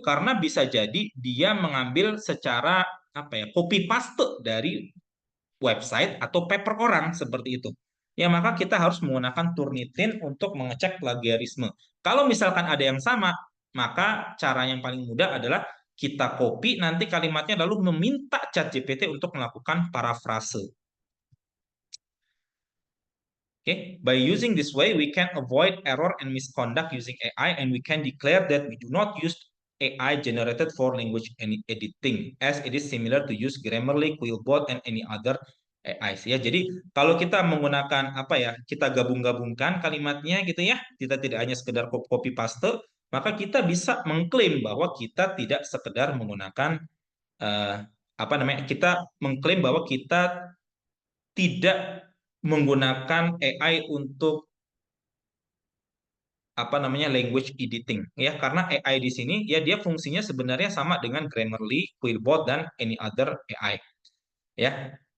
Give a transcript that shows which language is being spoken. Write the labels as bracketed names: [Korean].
[Indonesian] Karena bisa jadi dia mengambil secara apa ya, copy paste dari website atau paper orang seperti itu. Ya, maka kita harus menggunakan Turnitin untuk mengecek plagiarisme. Kalau misalkan ada yang sama, maka cara yang paling mudah adalah kita copy nanti kalimatnya lalu meminta ChatGPT untuk melakukan parafrase. [English] Okay, by using this way, we can avoid error and misconduct using AI, and we can declare that we do not use AI generated for language editing, as it is similar to use Grammarly, Quillbot, and any other AI. [Indonesian] Ya, jadi kalau kita menggunakan apa ya, kita gabung-gabungkan kalimatnya gitu ya, kita tidak hanya sekedar copy paste, maka kita bisa mengklaim bahwa kita tidak sekedar menggunakan apa namanya, kita mengklaim bahwa kita tidak menggunakan AI untuk apa namanya language editing ya, karena AI di sini ya dia fungsinya sebenarnya sama dengan Grammarly, Quillbot, dan [English] any other AI [Indonesian] ya.